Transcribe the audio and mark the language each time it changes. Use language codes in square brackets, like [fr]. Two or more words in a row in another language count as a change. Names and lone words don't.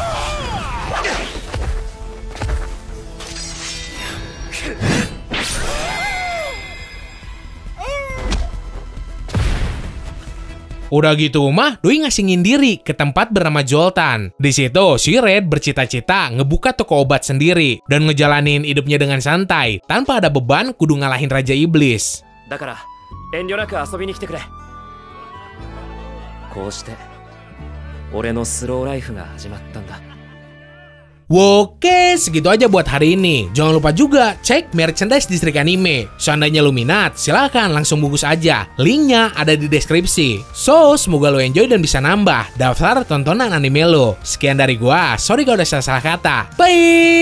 [id] Udah gitu mah, doi ngasingin diri ke tempat bernama Joltan. Di situ, si Red bercita-cita ngebuka toko obat sendiri dan ngejalanin hidupnya dengan santai tanpa ada beban kudu ngalahin Raja Iblis. [ja] だから遠慮なく遊びに来てくれ。こうして俺のスローライフが始まったんだ。 [id] Oke, segitu aja buat hari ini. Jangan lupa juga cek merchandise distrik anime. Seandainya lu minat, silahkan langsung bungkus aja. Linknya ada di deskripsi. So, semoga lo enjoy dan bisa nambah daftar tontonan anime lo. Sekian dari gua, sorry kalau udah salah kata.